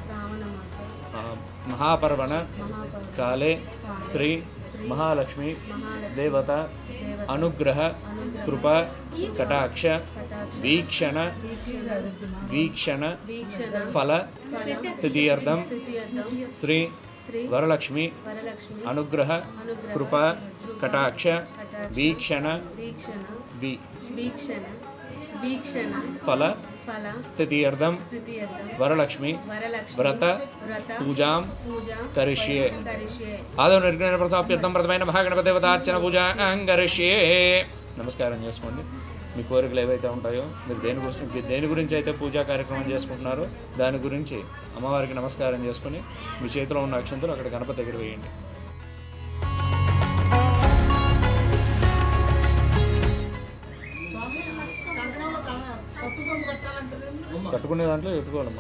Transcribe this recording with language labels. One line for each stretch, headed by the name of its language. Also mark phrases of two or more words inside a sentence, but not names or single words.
Sanskrit: महापर्वण काले श्री महालक्ष्मी देवता अनुग्रह कृपा कटाक्ष वीक्षण वीक्षण फल स्थित्यर्थं श्री वरलक्ष्मी अनुग्रह कृपा कटाक्ष वीक्षण వీక్షణ వీక్షణ फल ఫల स्थित्यर्थं वरलक्ष्मी व्रत पूजां करिष्ये आदौ निर्गुण प्रसाप्यर्थं प्रथమైన మహాగణపతిదేవతార్చన పూజా కరిష్యే.
Telugu: నమస్కారం చేసుకోండి. మీ కోరికలు ఏవైతే ఉంటాయో మీరు దేని గురించి అయితే పూజా కార్యక్రమం చేసుకుంటున్నారో దాని గురించి అమ్మవారికి నమస్కారం చేసుకుని మీ చేతిలో ఉన్న అక్షంతలు అక్కడ గణపతి దగ్గర వేయండి. కట్టుకునే దాంట్లో పెట్టుకోవాలమ్మా.